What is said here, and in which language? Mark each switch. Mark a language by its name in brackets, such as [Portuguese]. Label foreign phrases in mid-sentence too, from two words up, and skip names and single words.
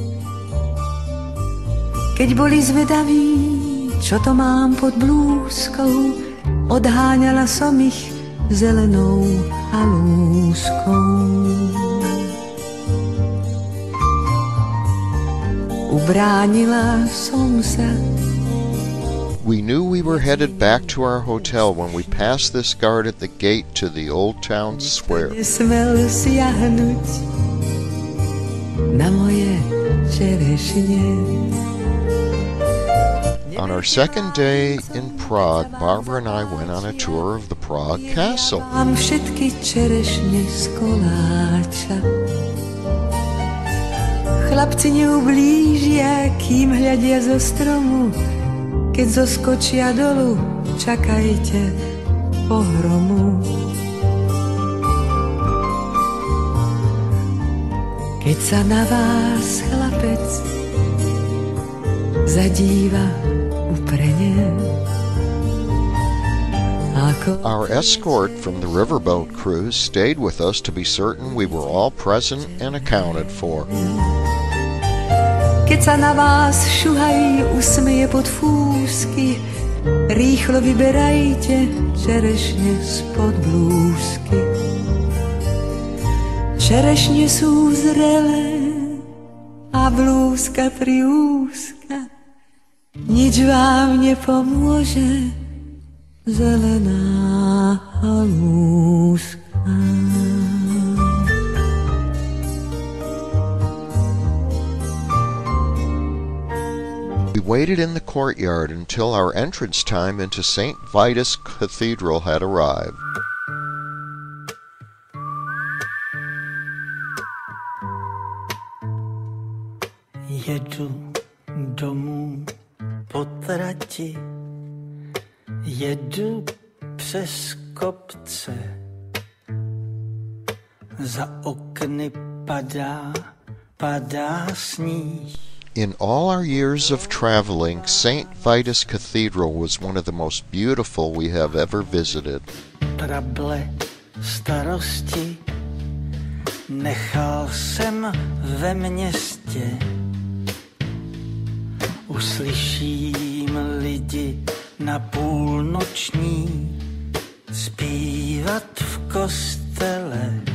[Slovak] Keď boli zvedaví, čo to mám pod blúzkou, odháňala som ich zelenou halúskou. Ubránila som sa. [English] We knew we were headed back to our hotel when we passed this guard at the gate to the old town square. [Slovak] Nesmel siahnuť na moje čerešne. [English] On our second day in Prague, Barbara and I went on a tour of the Prague Castle. [Slovak] Mám všetky čerešne z koláča. chlapci neublížia, kým hľadia zo stromu. Keď zoskočia dolu, čakajte pohromu. Keď sa na vás chlapec zadíva uprene. [English] Our escort from the riverboat cruise stayed with us to be certain we were all present and accounted for. [Slovak] Keď sa na vás šuhaj usmeje pod fúsky, rýchlo vyberajte čerešne spod blúzky. Čerešne sú zrelé a blúzka triúzka, nič vám nepomôže, zelená halúska. [English] We waited in the courtyard until our entrance time into St. Vitus Cathedral had arrived. [Czech] Jedu domů po trati, jedu přes kopce, za okny padá sníh. [English] In all our years of traveling, St. Vitus Cathedral was one of the most beautiful we have ever visited. [Czech] Trable starosti nechal jsem ve městě. Uslyším lidi na půlnoční zpívat v kostele.